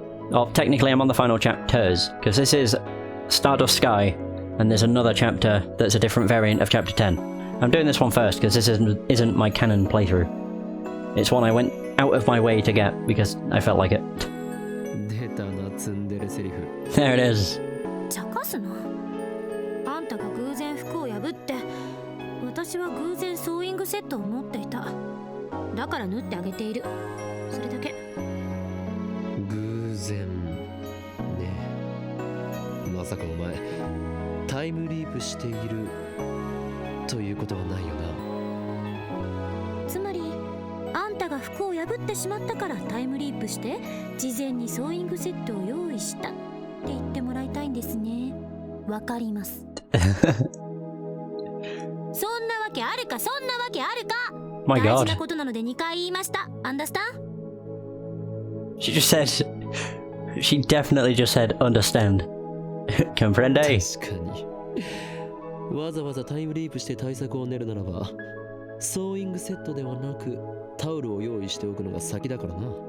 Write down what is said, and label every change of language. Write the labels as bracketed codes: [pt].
[en] Well, technically I'm on the final chapters, because this is Stardust Sky, and there's another chapter that's a different variant of chapter 10. I'm doing this one first, because this isn't my canon playthrough. It's one I went out of my way to get, because I felt like it. [ja] 出たな、ツンデレセリフ。 [en] There it is. [ja] 茶化すの。あんたが偶然服を破って、私は偶然ソーイングセットを持っていた。だから縫ってあげている。それだけ。偶然ね。まさかお前タイムリープしているということはないよな。つまりあんたが服を破ってしまったからタイムリープして事前にソーイングセットを用意したって言ってもらいたいんですね。わかります。そんなわけあるか、そんなわけあるか。 [en] My [ja] 大事 [en] God. [ja] なことなので2回言いました。 [en] Understand? She just said. She definitely just said understand. [es] Comprende? [ja] 確かに。わざわざタイムリープして対策を練るならば、ソーイングセットではなくタオルを用意しておくのが先だからな。